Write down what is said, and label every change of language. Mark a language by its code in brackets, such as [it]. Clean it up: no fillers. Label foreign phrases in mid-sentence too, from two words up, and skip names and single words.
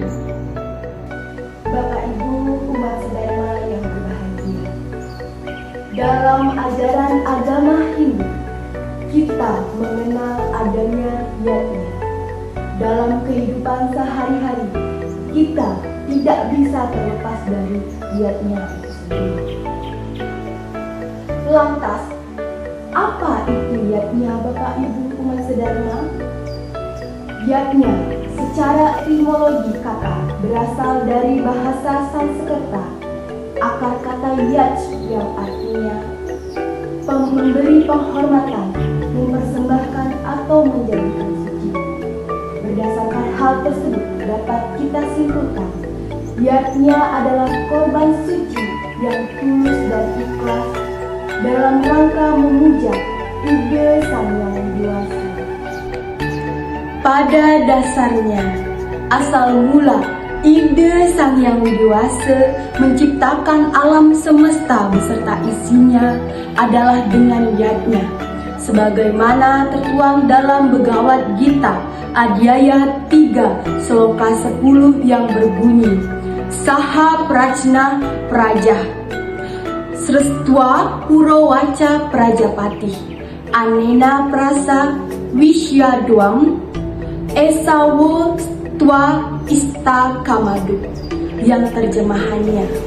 [id] Bapak Ibu umat sedharma yang berbahagia, dalam ajaran agama Hindu, kita mengenal adanya yatnya. Dalam kehidupan sehari-hari, kita tidak bisa terlepas dari yatnya itu sendiri. Lantas, apa itu yatnya Bapak Ibu umat sedharma? Yatnya secara etimologi kata berasal dari bahasa Sanskerta. Akar kata yaj yang artinya memberi penghormatan, mempersembahkan atau menjadikan suci. Berdasarkan hal tersebut dapat kita simpulkan yatnya adalah korban suci yang tulus dan ikhlas dalam rangka memuja Ide Sang Hyang Widi Wasa. Pada dasarnya, asal mula Ide Sang Hyang Widi Wasa menciptakan alam semesta beserta isinya adalah dengan yatnya, sebagaimana tertuang dalam Bhagavad Gita Adhyaya 3 Sloka 10 yang berbunyi [sa] Saha Prajna Prajah Srestva Purowaca Prajapati Anena Prasa Wishyadwam Esawo Twa Ista Kamadu, [id] yang terjemahannya,